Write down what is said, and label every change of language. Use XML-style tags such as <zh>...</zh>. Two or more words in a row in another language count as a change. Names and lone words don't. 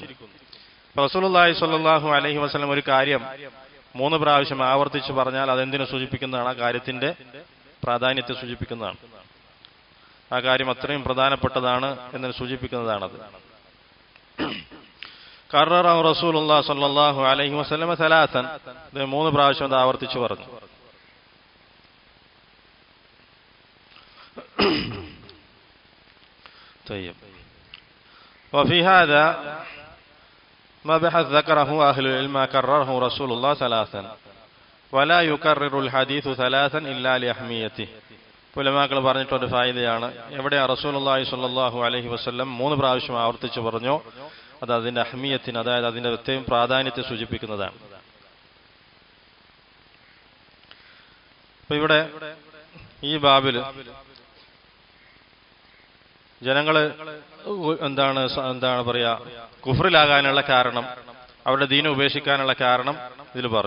<ar>رسول الله صلى الله عليه وسلم</ar> <ml>ഒരു കാര്യം 3 പ്രാവശ്യം ആവർത്തിച്ചു പറഞ്ഞാൽ അതെന്തിനു സൂചിപ്പിക്കുന്നതാണ്? ആ കാര്യത്തിന്റെ പ്രാധാന്യത്തെ സൂചിപ്പിക്കുന്നതാണ്. ആ കാര്യം അത്രയും പ്രധാനപ്പെട്ടതാണ് എന്നതിന് സൂചിപ്പിക്കുന്നതാണത്.</ml> <ar>كرره رسول الله صلى الله عليه وسلم ثلاثا,</ar> <ml>3 പ്രാവശ്യം അത് ആവർത്തിച്ചു പറഞ്ഞു.</ml> <ar>طيب وفي هذا مبحث ذكره أهل العلم كرره رسول الله ثلاثا ولا يكرر الحديث ثلاثا إلا لأهميته.</ar> <ml>ഉലമാക്കൾ പറഞ്ഞിട്ടൊരു ഫായിദയാണ്, എവിടെയാ</ml> <ar>رسول الله صلى الله عليه وسلم</ar> <ml>3 പ്രാവശ്യം ആവർത്തിച്ചു പറഞ്ഞോ അത് അതിന്റെ അഹ്മിയത്തിന്, അതായത് അതിന്റെ പ്രത്യേകം പ്രാധാന്യത്തെ സൂചിപ്പിക്കുന്നതാണ്. അപ്പൊ ഇവിടെ ഈ ബാബില് ജനങ്ങള് എന്താണ് പറയാ, കുഫ്റിലാകാനുള്ള കാരണം, അവരുടെ ദീന ഉപേക്ഷിക്കാനുള്ള കാരണം ഇതിൽ പറഞ്ഞു.</ml>